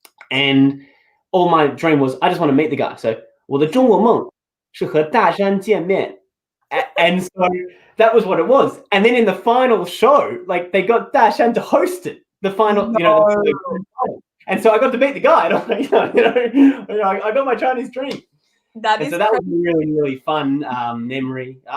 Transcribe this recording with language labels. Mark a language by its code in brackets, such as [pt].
[en] And all my dream was, I just want to meet the guy. [zh] So, 我的中国梦是和大山见面. [en] And so that was what it was. And then in the final show, like, they got Dashan to host it, the final, you know, and so I got to meet the guy. And I'm like, I got my Chinese dream. That was a really, really fun memory.